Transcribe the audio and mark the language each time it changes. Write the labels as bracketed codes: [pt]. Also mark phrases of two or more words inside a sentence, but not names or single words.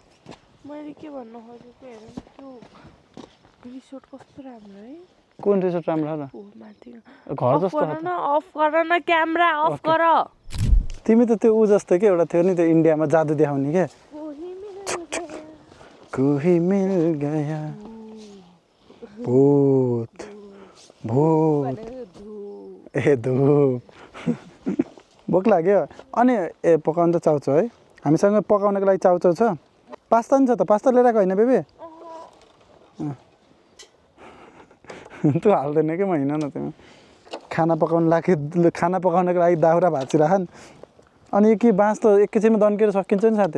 [ne] मैले के भन्नु खोजेको हेर न त्यो रिसोर्ट कस्तो राम्रो है कुन रिसोर्ट राम्रो हो र ओ माथि घर जस्तो गर न अफ गर न क्यामेरा अफ गर तिमी त त्यो ऊ जस्तो के एउटा थियो नि त्यो इन्डियामा जादु देखाउने के कोही मिल गया भूत भूत ए धुप भोक लाग्यो अनि ए पकाउनु त चाउचाउ है हामीसँग पकाउनको लागि चाउचाउ छ पास्ता नि छ त पास्ता लिएर आएको होइन बेबी तँ हाल्दैन कि म हिँड न तिमी खाना पकाउनको लागि दाउरा भाँचिराख अनि यो के बाँस त एकैछिनमा दन्केर सकिन्छ नि साथी